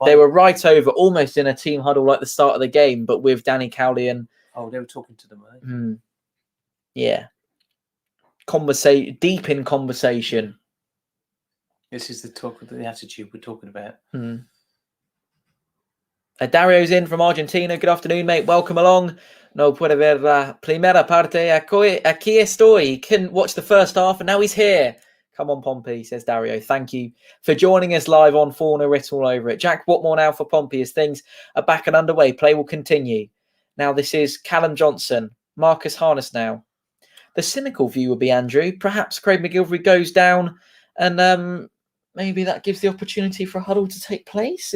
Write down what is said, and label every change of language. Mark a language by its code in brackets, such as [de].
[en] They were right over, almost in a team huddle like the start of the game, but with Danny Cowley and. Oh, they were talking to them, weren't they? Yeah. Deep in conversation. This is the attitude we're talking about. Dario's in from Argentina. Good afternoon, mate. Welcome along. [es] No puede ver la primera parte. Aquí estoy. [en] He couldn't watch the first half, and now he's here. Come on, Pompey, says Dario. Thank you for joining us live on Fournilwrittenalloverit. Jack, what more now for Pompey as things are back and underway? Play will continue. Now this is Callum Johnson, Marcus Harness now. The cynical view would be, Andrew, perhaps Craig McGilvery goes down and maybe that gives the opportunity for a huddle to take place.